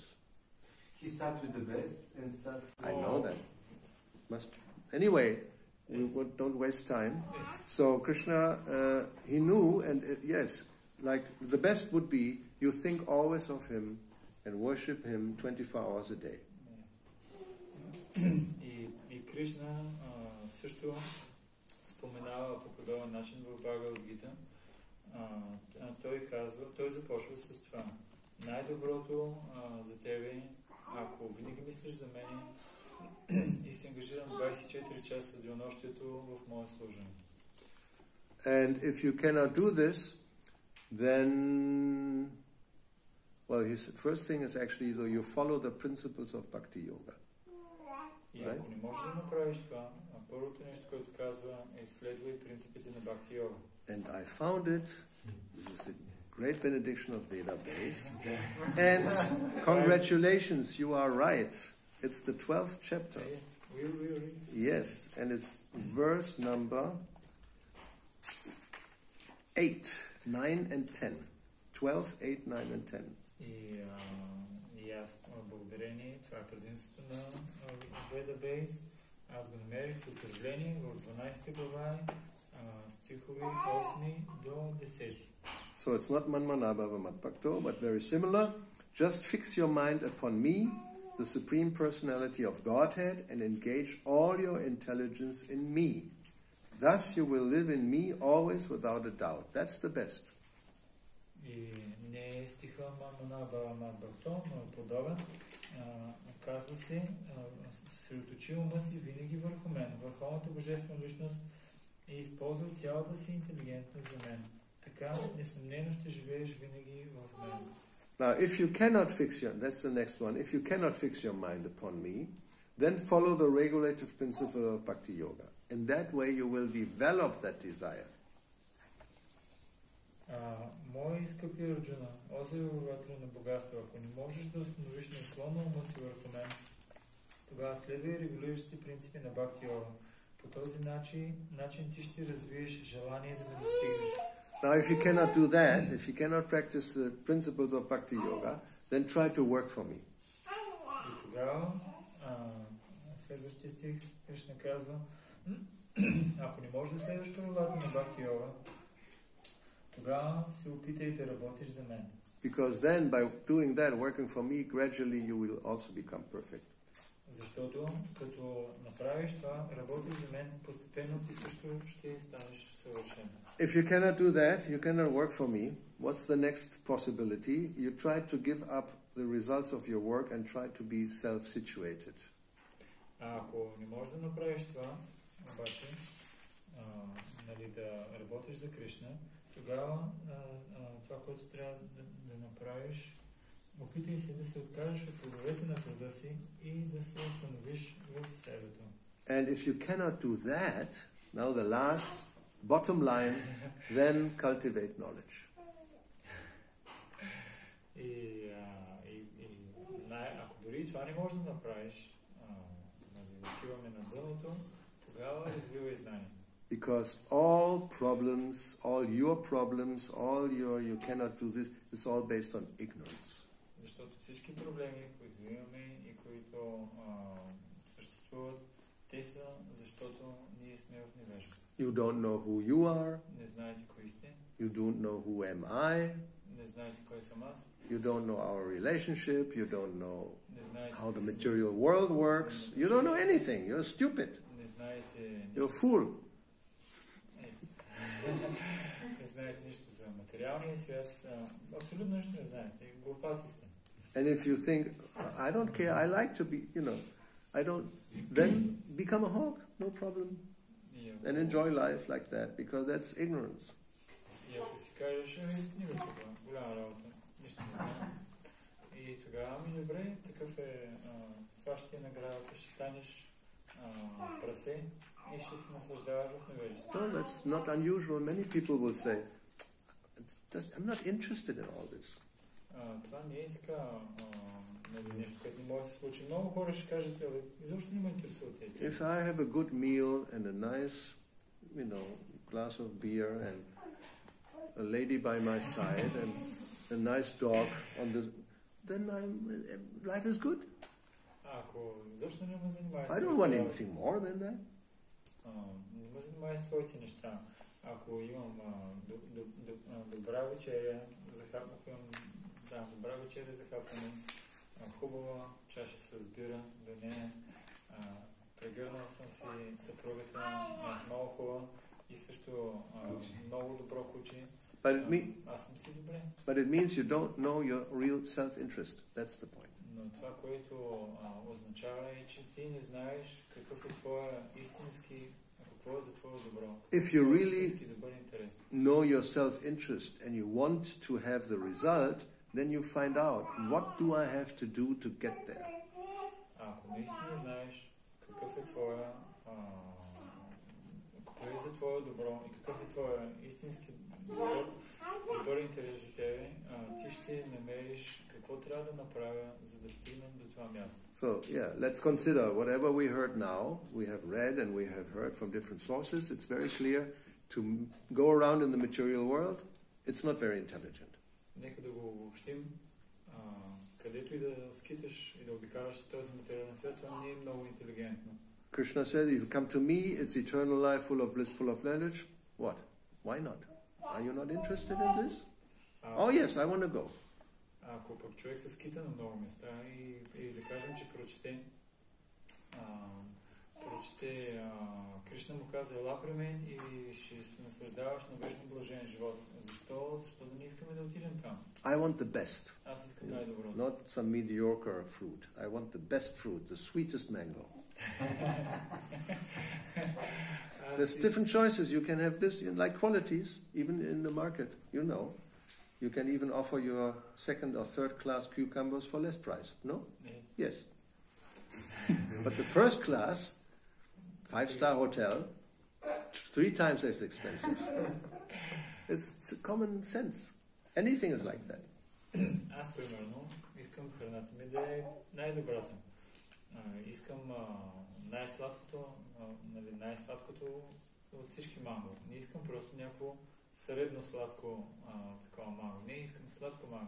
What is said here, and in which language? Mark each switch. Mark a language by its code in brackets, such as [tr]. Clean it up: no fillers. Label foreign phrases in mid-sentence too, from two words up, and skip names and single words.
[en] He starts with the best and start. I know that. Anyway, we don't waste time. So Krishna, he knew, and yes, like the best would be you think always of him and worship him 24 hours a day. [bg] И Кришна също споменава по подобен начин в Bhagavad Gita. Той започва с това. Най-доброто за тебе, ако винаги мислиш за мен и се ангажирам 24 часа денонощието в мое служение. [en] And if you cannot do this, then, well, his first thing is actually though you follow the principles of Bhakti Yoga. [bg] И ако не можеш да направиш това, първото нещо, което казва е следвай принципите на Бхакти Йога. [en] And I found it. This is a great benediction of Veda base. And congratulations, you are right. It's the 12th chapter. Yes, and it's verse number 8, 9 and 10. 12, 8, 9 and 10. [bg] И аз благодарение, това е предимството на Veda Base. Аз го намерих в отражение в 12 глава, стихове 8 до 10. [en] So it's not [sa] manmanabhava matbhakto, [en] but very similar. Just fix your mind upon me the Supreme Personality of Godhead, and engage all your intelligence in me. Thus you will live in me always without a doubt. That's the best. [bg] И не е стиха [sa] मन्मना भक्तो, [bg] но е подобен. Казва се, съсредоточи ума си винаги върху мен, върховната божествена личност, и използвай цялата си интелигентност за мен. Така, несъмнено ще живееш винаги в мен. [en] Now, if you cannot fix that's the next one, if you cannot fix your mind upon me, then follow the regulative principle of Bhakti Yoga. In that way you will develop that desire. [bg] Мои скъпи Арджуна, о завоевател на богатство, ако не можеш да установиш неуклонно ума си върху мен, тогава следвай регулиращи принципи на Бхакти Йога. По този начин ти ще развиеш желание да ме достигнеш. [en] Now, if you cannot do that, if you cannot practice the principles of Bhakti Yoga, then try to work for me. [bg] И тогава, следващия стих, Кришна казва, ако не можеш да следваш правилата на Бхакти Йога, тогава се опитай да работиш за мен. [en] Because then, by doing that, working for me, gradually you will also become perfect. [bg] Защото като направиш това, работиш за мен, постепенно ти също ще станеш съвършен. [en] If you cannot do that, you cannot work for me, what's the next possibility? You try to give up the results of your work and try to be self-situated. [bg] Ако не можеш да направиш това, обаче, да работиш за Кришна, тогава това, което трябва да направиш, опитай се да се откажеш от плодовете на труда си и да се установиш в себето. [en] And if you cannot do that, now the last bottom line, then cultivate knowledge. [bg] Ако дори това не можеш да направиш, да отиваме на дъното, тогава развивай знание. [en] Because all problems, all your problems, all you cannot do this, is all based on ignorance. [bg] Защото всички проблеми, които имаме и които съществуват, те са, защото ние сме в невежество. [en] You don't know who you are. [bg] Не знаете кои сте. [en] You don't know who am I. [bg] Не знаете кой съм аз. [en] You don't know our relationship. You don't know [bg] Не знаете [en] how the material world works. You don't know anything. You're stupid. [bg] Не знаете. [en] You're a fool. [bg] Не знаете нищо за материалния свят. Абсолютно нищо не знаете. Глупаци сте. [en] And if you think, I don't care, I like to be, I don't, then become a hog, no problem. And enjoy life like that, because that's ignorance. [bg] И ако си кажеш, не бе това, голяма работа, нищо не знам. И тогава добре, такъв е, това ще е наградата, ще станеш прасе и ще се наслаждаваш в невежество. [en] No, that's not unusual. Many people will say, I'm not interested in all this. [bg] Това не е така нещо, което не може да се случи. Много хора ще кажат, изобщо не ме интересува тези. [en] If I have a good meal and a nice, glass of beer and a lady by my side and a nice dog then life is good. [bg] Ако защо не ме занимаваш? [en] I don't want anything more than that. [bg] Не ме занимаваш с твоите неща. Ако имам добра вечеря, добра вечеря за хапване, хубава чаша с бира до нея, прегърнал съм си съпругата, много хубава и също много добро куче. Аз съм си добре. [en] But it means you don't know your real self-interest. That's the point. [bg] Но това, което означава е, че ти не знаеш какъв е твоя истински, какво е за твое добро. [en] If you really know your self-interest and you want to have the result, then you find out, what do I have to do to get there? [bg] Ако наистина знаеш какъв е твоя, какво е за твое добро и какъв е твоя истински добър интерес за тебе, ти ще намериш какво трябва да направя, за да стигнем до това място. [en] So, let's consider whatever we heard now, we have read and we have heard from different sources. It's very clear to go around in the material world, it's not very intelligent. [bg] Нека да го обобщим. Където и да скиташ и да обикараш този материален свят, това не е много интелигентно. [en] Krishna said, if you come to me, it's eternal life full of bliss, full of knowledge. What? Why not? Are you not interested in this? Oh yes, I want to go. [bg] Ако пък човек се скита на много места и да кажем, че прочете Кришна му каза, ела при мен и ще се наслаждаваш на вечно блажен живот. Защо да не искаме да отидем там? [en] I want the best. [bg] Аз искам най-доброто. [en] Not some mediocre fruit. I want the best fruit, the sweetest mango. There's different choices. You can have this, like qualities, even in the market, you know. You can even offer your second or third class cucumbers for less price, no? Yes. But the first class, 5-star hotel, 3 times as expensive. It's common sense. Anything is like that. [bg] Аз, примерно, искам храната ми да е най-добрата. Искам най-сладкото от всички манго. Не искам просто някакво средно сладко такова манго. Не искам сладко манго.